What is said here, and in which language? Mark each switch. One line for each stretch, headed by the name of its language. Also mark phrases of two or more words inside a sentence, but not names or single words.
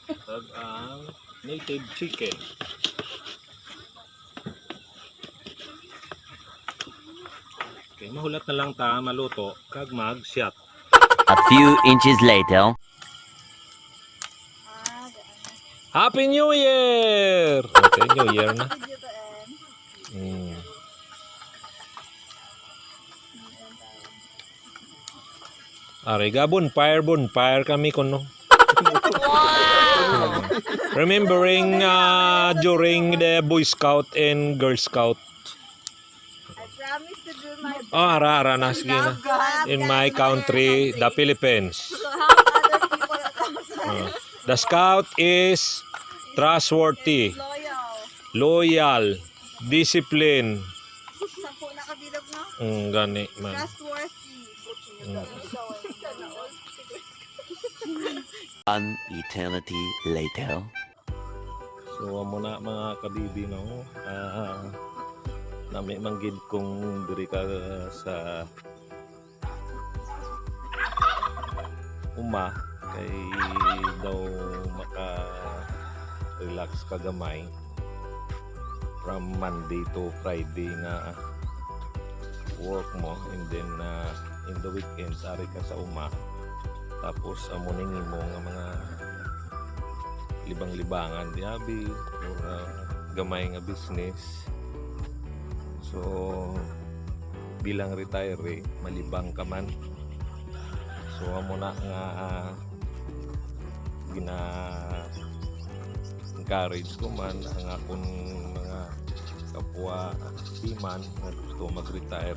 Hiligaynon: kag ang native chicken. Okay, mahulat na lang ta maluto kag mag-shot.
English: A few inches later. Happy New Year!
Hiligaynon: Okay, New Year na.
English: Video to end. Mm.
Hiligaynon: Are ga bonfire kami kuno.
English: Remembering during the Boy Scout and Girl Scout. I promise to do my best.
Hiligaynon: Oh, ara na sige na.
English: In my country, the Philippines. To help other people at outside. The Scout is trustworthy, Loyal. loyal, discipline.
Hiligaynon: 10 na kabilog, no? Gani man.
English: Trustworthy. An eternity later.
Hiligaynon: So amo na mga kabibi no. Nami manggid kung diri ka sa uma kay daw maka relax ka gamay
English: from Monday to Friday
Hiligaynon: nga work mo,
English: and then in the weekends
Hiligaynon: ari ka sa uma, tapos amo ning imo nga mga libang-libangan diabi or gamay nga business. So bilang retiree malibang ka man, so amo na nga gina encourage ko man ang akong mga kapwa timan na gusto mag-retire.